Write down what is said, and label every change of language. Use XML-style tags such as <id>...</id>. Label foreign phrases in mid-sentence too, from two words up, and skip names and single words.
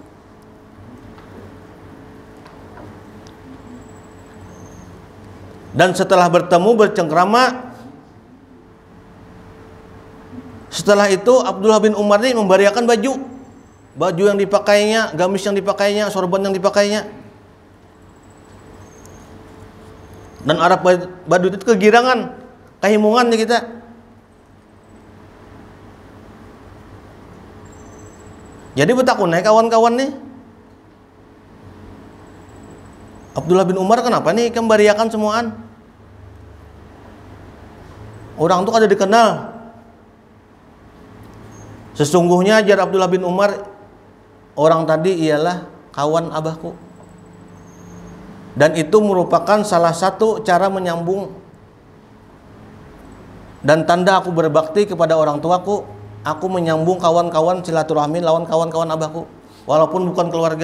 <id>Dan setelah bertemu bercengkrama, setelah itu Abdullah bin Umar ini memberiakan baju yang dipakainya, gamis yang dipakainya, sorban yang dipakainya. Dan Arab Baduy itu kegirangan,</id> <bjn>kehimungan di kita. Jadi betakunai kawan-kawan nih, Abdullah bin Umar kenapa nih kembariakan semuaan? Orang tuh kada dikenal.</bjn> <id>Sesungguhnya ajar Abdullah bin Umar, orang tadi ialah kawan abahku. Dan itu merupakan salah satu cara menyambung dan tanda aku berbakti kepada orang tuaku. Aku menyambung kawan-kawan silaturahmi lawan kawan-kawan abahku, walaupun bukan keluarga.</id>